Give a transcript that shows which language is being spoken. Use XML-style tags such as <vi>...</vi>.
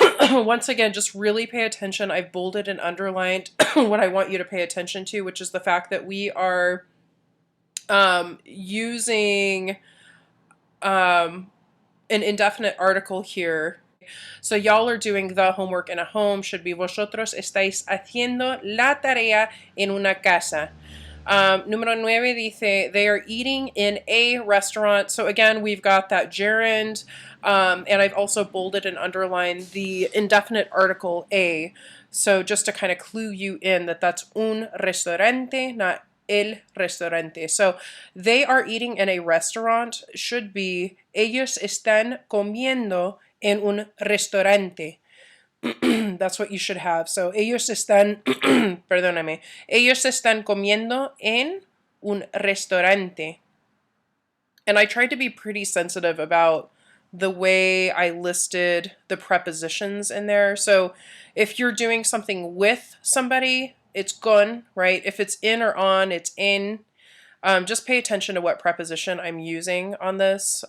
<en>Once again, just really pay attention. I've bolded and underlined what I want you to pay attention to, which is the fact that we are using an indefinite article here. So y'all are doing the homework in a home.</en> <es>Should be vosotros estáis haciendo la tarea en una casa.</es> <en>Número 9 dice, they are eating in a restaurant. So again, we've got that gerund, and I've also bolded and underlined the indefinite article a. So just to kind of clue you in that that's un restaurante, not el restaurante. So they are eating in a restaurant should be ellos están comiendo en un restaurante. That's what you should have.</en> <es>So ellos están, perdóname, ellos están comiendo en un restaurante.</es> <en>And I tried to be pretty sensitive about the way I listed the prepositions in there. So if you're doing something with somebody, it's con, right? If it's in or on, it's in. Just pay attention to what preposition I'm using on this.</en>